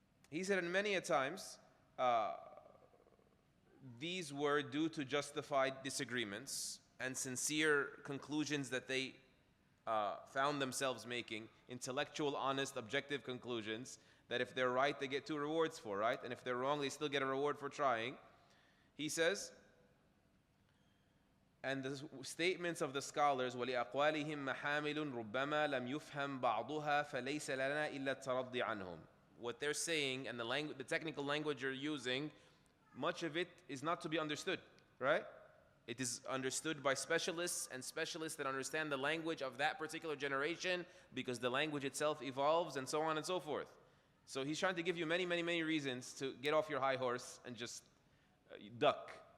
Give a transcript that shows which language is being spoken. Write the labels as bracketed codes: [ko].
[en] He said, and many a times, these were due to justified disagreements and sincere conclusions that they found themselves making, intellectual, honest, objective conclusions that if they're right, they get 2 rewards for, right? And if they're wrong, they still get a reward for trying. He says, and the statements of the scholars, [ar] وَلِأَقْوَالِهِمْ مَحَامِلٌ رُبَّمَا لَمْ يُفْهَمْ بَعْضُهَا فَلَيْسَ لَنَا إِلَّا التَّرَضِّ عَنْهُم. [en] What they're saying and the technical language you're using, much of it is not to be understood, right? It is understood by specialists and specialists that understand the language of that particular generation because the language itself evolves and so on and so forth. So he's trying to give you many, many, many reasons to get off your high horse and just duck.